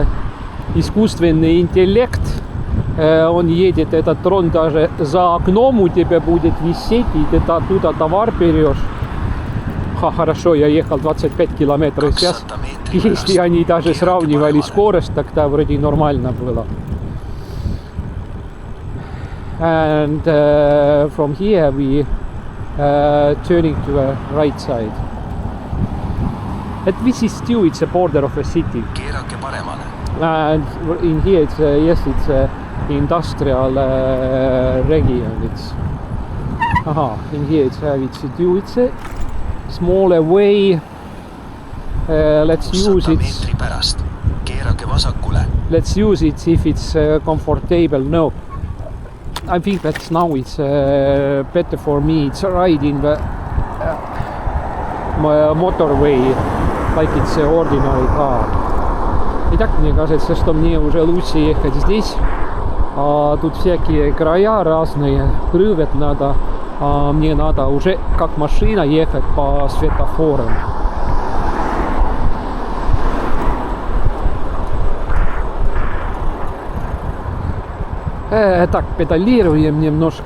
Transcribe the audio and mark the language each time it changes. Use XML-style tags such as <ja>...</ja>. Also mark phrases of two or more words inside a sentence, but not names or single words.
<ru>Искусственный интеллект. Он едет, этот трон даже за окном у тебя будет висеть, и ты оттуда товар берешь. Хорошо, я ехал 25 километров в час. Если они даже сравнивали скорость, тогда вроде нормально было.</ru> <en>And from here we turning to the right side. And this is still, it's a border of a city.</en> <et>Keerake paremale.</et> <en>And in here it's it's a industrial region. It's in here it's a smaller way. Let's use it.</en> <et>meetri pärast. Keerake vasakule.</et> <en>Let's use it if it's comfortable. No, I think that now it's better for me. It's riding the motorway like it's an ordinary car.</en> <ru>Итак, мне кажется, что мне уже лучше ехать здесь. Тут всякие края разные, прыгать надо. Мне надо уже как машина ехать по светофорам. Так, педалируем немножко.</ru>